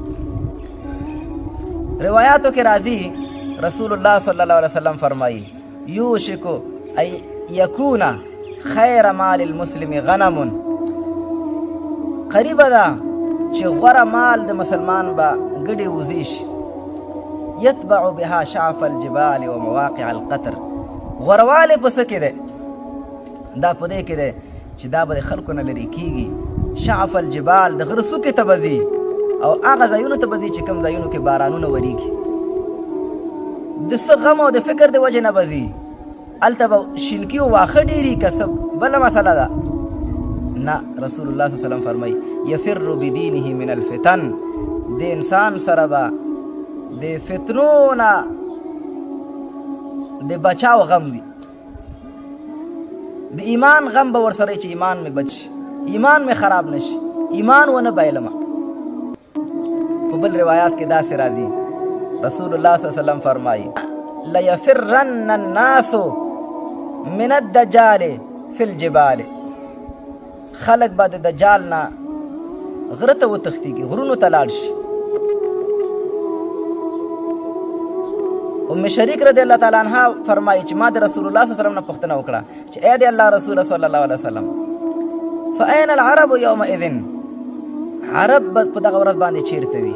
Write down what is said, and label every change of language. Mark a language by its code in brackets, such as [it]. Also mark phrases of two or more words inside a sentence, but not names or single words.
[ps] روایاتو کې راځي [ar] رسول الله صلی الله علیه وسلم فرمایي یوشک ان یکون خیر مال المسلم غنم. [ps] قریبه ده چې غوره مال د مسلمان به ګډې وزې شي، [ar] یتبع بها شعف الجبال و مواقع القطر. [ps] غوروالی په څه کې دی؟ دا په دې کې دی چې دا به د خلکو نه لرې کېږي. [ar] شعف الجبال [ps] د غره څوکې ته به ځي او هغه ځایونو ته به ځي چې کوم ځایونو کې بارانونه وریږي. د څه غم او د فکر د وجې نه به ځي، هلته به شینکي او واښه ډېري که څه بله مسله ده. نه، رسول الله [ar] صلی الله علیه وسلم [ps] فرمایي [ar] یفر بدینه من الفتن. [ps] د انسان سره به د فتنو نه د بچاو غم وي، د ایمان غم به ورسره چې ایمان مې بچ شي، ایمان مې خراب نشي، ایمان ونه بایلمه. په بل روایات کې داسې راځي رسول الله [ar] صلی الله علیه وسلم [ps] فرمایي [ar] لیفرن الناس من الدجال فی الجبال. [ps] خلق به د دجال نه غره ته وتښتېږي، غرونو ته لاړ شي. ام شریک [ar] رضی الله تعالی عنها [ps] فرمایي چې ما د رسول الله [ar] صلی الله علیه وسلم [ps] نه پوښتنه وکړه چې ای د الله رسول [ar] صلی الله علیه وسلم فاین العرب یومئذ، [ps] عرب په دغه ورځ باندې چیرته وي؟